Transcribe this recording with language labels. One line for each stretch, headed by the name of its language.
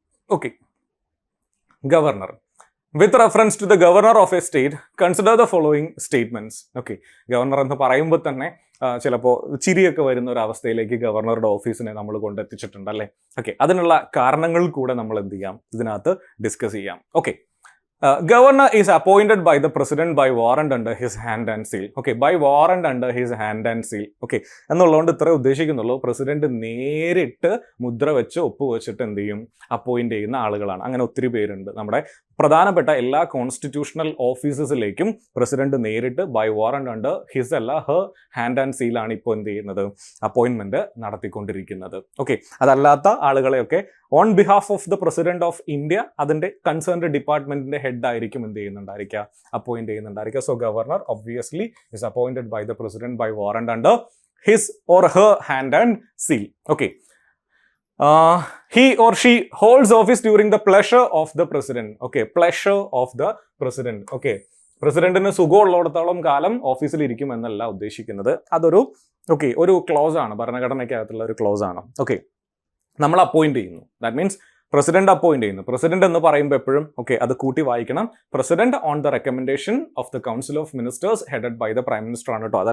English: Okay, governor. With reference to the governor of a state consider the following statements.
Malayalam: Okay, governor എന്ന് പറയുമ്പോൾ തന്നെ ചിലപ്പോൾ ചിരിയൊക്കെ വരുന്ന ഒരു അവസ്ഥയിലേക്ക് ഗവർണറുടെ ഓഫീസിനെ നമ്മൾ കൊണ്ടെത്തിച്ചിട്ടുണ്ട് അല്ലേ. ഓക്കെ, അതിനുള്ള കാരണങ്ങൾ കൂടെ നമ്മൾ എന്ത് ചെയ്യാം, ഇതിനകത്ത് ഡിസ്കസ് ചെയ്യാം.
English: Okay, governor is appointed by the president by warrant under his hand and seal. Okay, by warrant under his hand and seal.
Malayalam: Okay, എന്നുള്ളതുകൊണ്ട് ഇത്ര ഉദ്ദേശിക്കുന്നുള്ളൂ, പ്രസിഡന്റ് നേരിട്ട് മുദ്ര വെച്ച് ഒപ്പുവെച്ചിട്ട് എന്ത് ചെയ്യും, അപ്പോയിന്റ് ചെയ്യുന്ന ആളുകളാണ്. അങ്ങനെ ഒത്തിരി പേരുണ്ട്. നമ്മുടെ പ്രധാനപ്പെട്ട എല്ലാ കോൺസ്റ്റിറ്റ്യൂഷണൽ ഓഫീസസിലേക്കും പ്രസിഡന്റ് നേരിട്ട്
English: by warrant under his
Malayalam: അല്ല
English: her hand and
Malayalam: സീലാണ് ഇപ്പോൾ എന്ത് ചെയ്യുന്നത്, അപ്പോയിന്റ്മെന്റ് നടത്തിക്കൊണ്ടിരിക്കുന്നത്. ഓക്കെ, അതല്ലാത്ത ആളുകളെയൊക്കെ
English: on behalf of the president of India
Malayalam: അതിന്റെ കൺസേൺഡ് ഡിപ്പാർട്ട്മെന്റിന്റെ ഹെഡ് ആയിരിക്കും എന്ത് ചെയ്യുന്നുണ്ടായിരിക്കുക, appoint ചെയ്യുന്നുണ്ടായിരിക്കുക.
English: So governor obviously is appointed by the president by warrant under his or her hand and seal. Okay, he or she holds office during the pleasure of the president. Okay, pleasure of the president.
Malayalam: Okay, പ്രസിഡന്റിന് സുഖമുള്ളിടത്തോളം കാലം ഓഫീസിൽ ഇരിക്കും എന്നല്ല ഉദ്ദേശിക്കുന്നത്. അതൊരു ഒരു close ആണ്, ഭരണഘടനയ്ക്കകത്തുള്ള ഒരു ക്ലോസ് ആണ്. ഓക്കെ, നമ്മൾ അപ്പോയിന്റ് ചെയ്യുന്നു,
English: that means
Malayalam: പ്രസിഡന്റ് അപ്പോയിന്റ് ചെയ്യുന്നു. പ്രസിഡന്റ് എന്ന് പറയുമ്പോൾ എപ്പോഴും അത് കൂട്ടി വായിക്കണം.
English: president on the recommendation of the council of ministers headed by the prime minister
Malayalam: ആണ് കേട്ടോ.